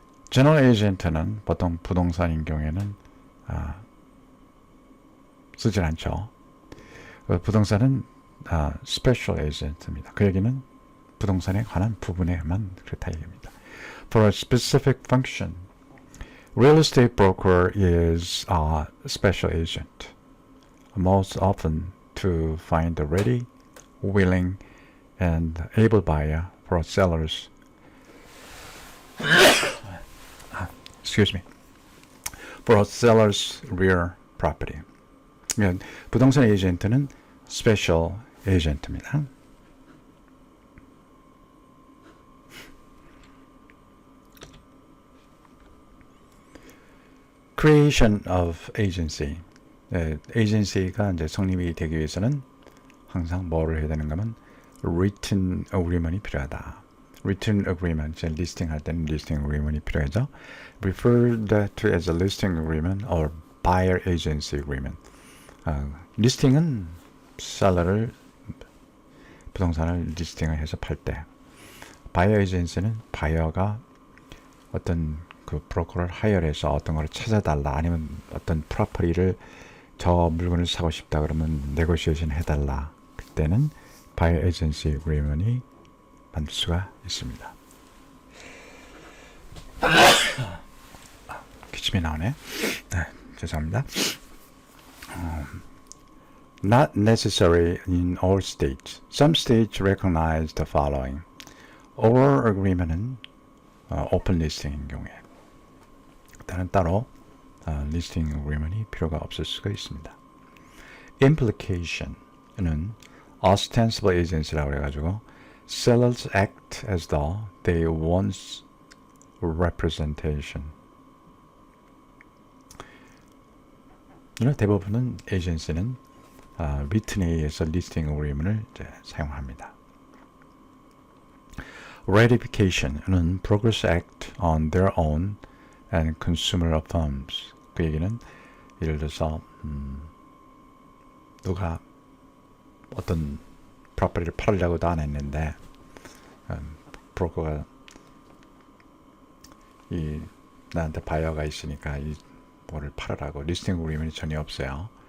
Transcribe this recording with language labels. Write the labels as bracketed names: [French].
[Korean] General agent는 보통 부동산인 경우에는 쓰질 않죠. 부동산은 special agent입니다. 그 얘기는 부동산에 관한 부분에만 그렇다 얘기입니다. [English] For a specific function, real estate broker is a special agent, most often to find a ready, willing, and able buyer for sellers. Excuse me. For a seller's real property. [Korean] 부동산 에이전트는 special agent입니다. [English] Creation of agency. [Korean] 에이전시가 이제 성립이 되기 위해서는 항상 뭐를 해야 되는가 하면 written agreement이 필요하다. written agreement, 이제 리스팅 할 때는 listing agreement이 필요하죠. [English] referred to as a listing agreement or buyer agency agreement. [Korean] 리스팅은 셀러를 부동산을 리스팅을 해서 팔 때, 바이어 에이전시는 바이어가 어떤 그 브로커를 하이어해서 어떤 걸 찾아달라, 아니면 어떤 프로퍼티를 저 물건을 사고 싶다 그러면 네고시에이션 해달라. 그때는 바이어 에이전시 어그리먼이 만들 수가 있습니다. 기침이 나오네. 네, 죄송합니다. [English] Not necessary in all states. Some states recognize the following. [Korean] Oral agreement은 open listing인 경우에 일단은 따로 listing agreement이 필요가 없을 수가 있습니다. [English] Implication은 ostensible agency라고 해가지고 sellers act as though they want representation. [Korean] 대부분은 에이전시는 리튼에 의해서 리스팅 어그리먼을 사용합니다. [English] Ratification은 brokers act on their own and consumer affirms. [Korean] 그 얘기는 예를 들어서 누가 어떤 프로퍼티를 팔으려고도 안 했는데 브로커가 나한테 바이어가 있으니까 이 뭐를 팔으라고 리스팅 어그리먼이 전혀 없어요.